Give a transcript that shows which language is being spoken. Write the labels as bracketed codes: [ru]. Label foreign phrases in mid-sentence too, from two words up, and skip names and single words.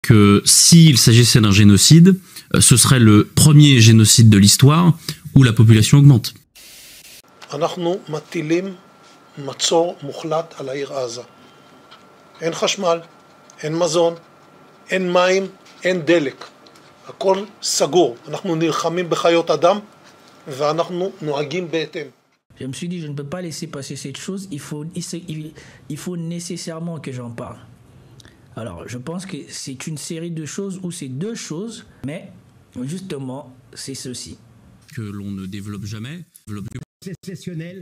[fr] que s'il s'agissait d'un génocide, ce serait le premier génocide de l'histoire où la population augmente. [he] אנחנו מטילים מצור מוחלט על העיר עזה. אין חשמל, אין מזון, אין מים, אין דלק. הכל סגור. אנחנו נלחמים בחיות אדם ואנחנו נוהגים בהתאם. [fr] Je me suis dit, je ne peux pas laisser passer cette chose, il faut nécessairement que j'en parle. Alors, je pense que c'est une série de choses ou c'est deux choses, mais justement, c'est ceci. Que l'on ne développe jamais. Sécessionnel.